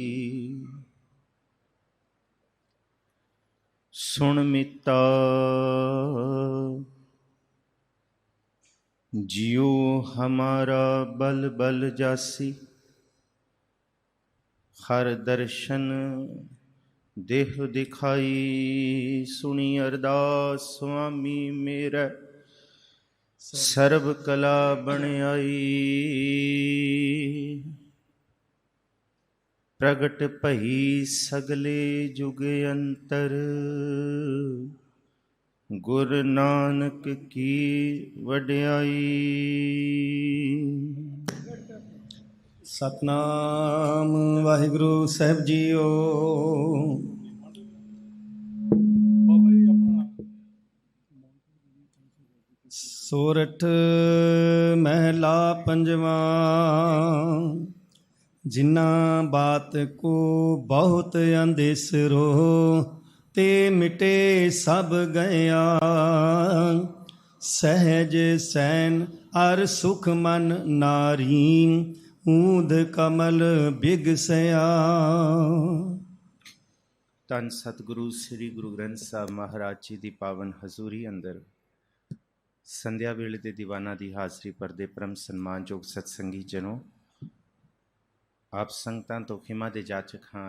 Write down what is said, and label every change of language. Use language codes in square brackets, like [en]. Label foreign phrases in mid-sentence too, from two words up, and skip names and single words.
[pa] ਸੁਨ ਮਿਤਾ ਜੀਓ ਹਮਾਰਾ ਬਲ ਬਲ ਜਾਸੀ। ਹਰ ਦਰਸ਼ਨ ਦੇਹ ਦਿਖਾਈ। ਸੁਨੀ ਅਰਦਾਸ ਸੁਆਮੀ ਮੇਰਾ ਸਰਬ ਕਲਾ ਬਨ ਆਈ। ਪ੍ਰਗਟ ਭਈ ਸਗਲੇ ਜੁਗ ਅੰਤਰ। ਗੁਰ ਨਾਨਕ ਕੀ ਵਡਿਆਈ। ਸਤਿਨਾਮ ਵਾਹਿਗੁਰੂ ਸਾਹਿਬ ਜੀਓ। ਸੋਰਠ ਮਹਲਾ ਪੰਜਵਾਂ। ਜਿੰਨਾ ਬਾਤ ਕੋ ਬਹੁਤ ਅੰਦੇਸਰੋ ਤੇ ਮਿਟੇ ਸਭ ਗਇਆ। ਸਹਜ ਸੈਨ ਅਰ ਸੁਖ ਮਨ ਨਾਰੀ ਊਦ ਕਮਲ ਬਿਗਸਿਆ। ਧੰਨ ਸਤਿਗੁਰੂ ਸ੍ਰੀ ਗੁਰੂ ਗ੍ਰੰਥ ਸਾਹਿਬ ਮਹਾਰਾਜ ਜੀ ਦੀ ਪਾਵਨ ਹਜ਼ੂਰੀ ਅੰਦਰ ਸੰਧਿਆ ਵੇਲੇ ਦੇ ਦੀਵਾਨਾਂ ਦੀ ਹਾਜ਼ਰੀ ਪਰਦੇ ਪਰਮ ਸਨਮਾਨਯੋਗ ਸਤਸੰਗੀ ਜਨੋ, ਆਪ ਸੰਗਤਾਂ ਤੋਂ ਖਿਮਾ ਦੇ ਜਾਚਕ ਹਾਂ।